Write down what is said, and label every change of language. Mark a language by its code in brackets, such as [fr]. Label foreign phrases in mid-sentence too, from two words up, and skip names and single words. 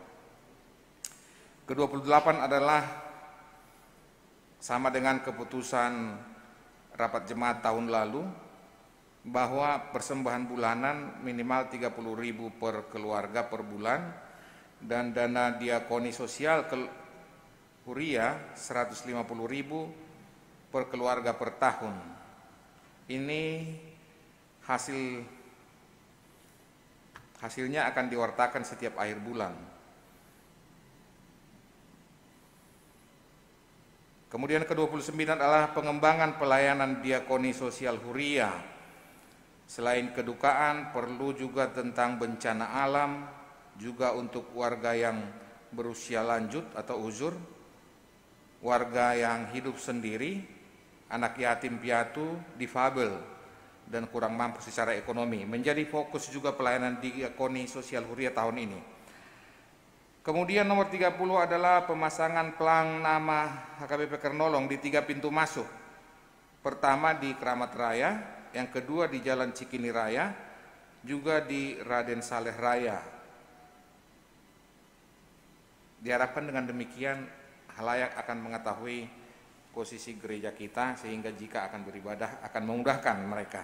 [id] Ke-28 adalah sama dengan keputusan rapat jemaat tahun lalu, bahwa persembahan bulanan minimal 30.000 per keluarga per bulan dan dana diakoni sosial Huria 150.000 per keluarga per tahun. Ini hasilnya akan diwartakan setiap akhir bulan. Kemudian ke-29 adalah pengembangan pelayanan diakoni sosial Huria. Selain kedukaan, perlu juga tentang bencana alam, juga untuk warga yang berusia lanjut atau uzur, warga yang hidup sendiri, anak yatim piatu, difabel, dan kurang mampu secara ekonomi. Menjadi fokus juga pelayanan diakoni sosial Huria tahun ini. Kemudian nomor 30 adalah pemasangan pelang nama HKBP Kernolong di 3 pintu masuk. Pertama di Keramat Raya, yang kedua di Jalan Cikini Raya, juga di Raden Saleh Raya. Diharapkan dengan demikian halayak akan mengetahui posisi gereja kita, sehingga jika akan beribadah akan memudahkan mereka.